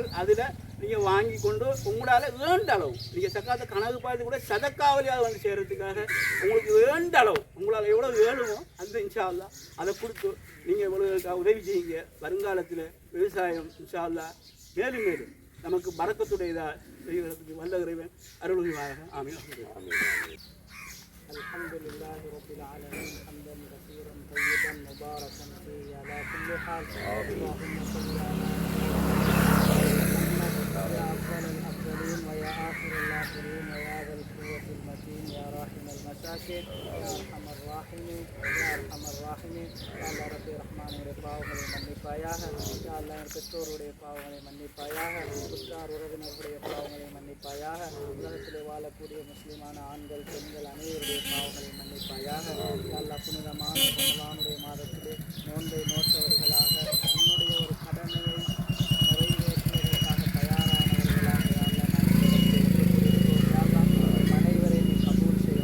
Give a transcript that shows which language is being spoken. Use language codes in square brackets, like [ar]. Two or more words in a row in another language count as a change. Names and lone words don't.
[ta] அதில் நீங்கள் வாங்கி கொண்டு உங்களால் வேண்ட அளவு நீங்கள் சக்காத்தை கணக்கு பார்த்து கூட சதக்காவலியாக வந்து சேர்கிறதுக்காக உங்களுக்கு வேண்ட அளவு உங்களால் எவ்வளோ வேணுமோ அந்த [ar] إن شاء الله [ta] அதை கொடுத்து நீங்கள் எவ்வளோ உதவி செய்யுங்க. வருங்காலத்தில் விவசாயம் [ar] إن شاء الله [ta] மேலும் மேலும் நமக்கு பரக்கத்துடையதாக செய்வதற்கு வல்ல இறைவன் அருள்வாயாக. ஆமீன். [ar] الحمدلله رب العالمين حمدا كثيرا طيبا مباركا فيه على كل حال. اللهم صل على محمد يا أفضل الأفضلين ويا آخر الآخرين ويا ذا القوة المتين يا راحم المساكين يا أرحم الراحمين يا أرحم الراحمين. يا الله ربي [ta] ரஹ்மானுடைய பாவங்களை மன்னிப்பாயாக. [ar] يا الله [ta] என் பெற்றோருடைய பாவங்களை மன்னிப்பாயாக. உற்றார் உறவினருடைய பாவங்களை மன்னிப்பாயாக. உலகத்திலே வாழக்கூடிய முஸ்லிமான ஆண்கள் பெண்கள் அனைவருடைய பாவங்களை மன்னிப்பாயாக. [ar] يا الله [ta] புனிதமான ரமலானுடைய மாதத்திலே நோன்பை நோற்றவர்களாக உன்னுடைய ஒரு கடமையை நிறைவேற்றுவதற்காக தயாரானவர்களாக [ar] يا الله [ta] நாங்கள் அனைவரை நீ கபூல் செய்வாயாக.